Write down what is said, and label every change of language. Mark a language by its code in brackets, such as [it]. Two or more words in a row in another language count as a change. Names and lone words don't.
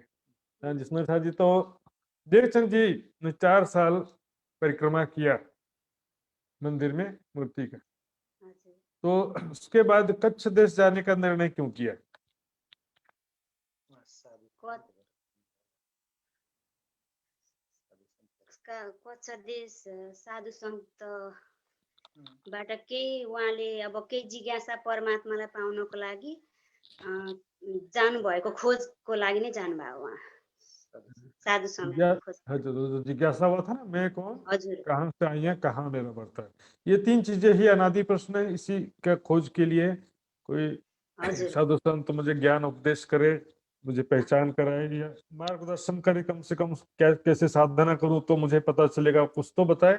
[hi] हाँ, जिसमें था जी, तो देवचंद जी ने 4 साल परिक्रमा किया मंदिर में मूर्ति का। हाँ जी। तो उसके बाद कच्छ देश जाने का निर्णय क्यों किया? [ne] उसका कच्छ देश साधु सन्तबाट केही उहाँले अब केही जिज्ञासा परमात्मालाई पाउनको लागि जानुभएको खोजको लागि नै जानुभयो उहाँ, साधु सन्तको खोज। हजुर, [hi] जो जिज्ञासा हुआ था ना, मैं कौन, हजुर कहाँ से आई है, कहाँ मेरा बढ़ता है, ये 3 चीजें ही अनादि प्रश्न है। इसी का खोज के लिए कोई हजुर साधु संत मुझे ज्ञान उपदेश करे, मुझे पहचान कराए या मार्गदर्शन करे, कम से कम कैसे साधना करूं तो मुझे पता चलेगा, कुछ तो बताए।